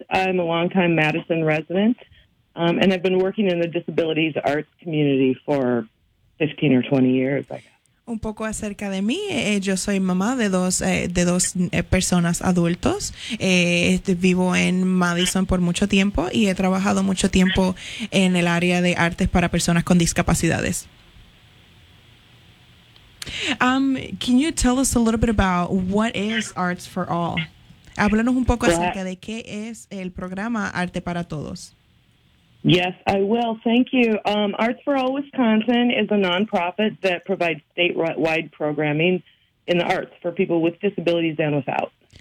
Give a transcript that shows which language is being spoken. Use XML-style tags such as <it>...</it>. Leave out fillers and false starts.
<en>I'm a longtime Madison resident, and I've been working in the disabilities arts community for 15 or 20 years, I guess.</en> <es>Un poco acerca de mí, yo soy mamá de dos personas adultos. Vivo en Madison por mucho tiempo y he trabajado mucho tiempo en el área de artes para personas con discapacidades.</es> <en>Can you tell us a little bit about what is Arts for All?</en> <es>Háblanos un poco acerca de qué es el programa Arte para Todos.</es> <en>Yes, I will. Thank you. Arts for All Wisconsin is a nonprofit that provides statewide programming in the arts for people with disabilities and without.</en>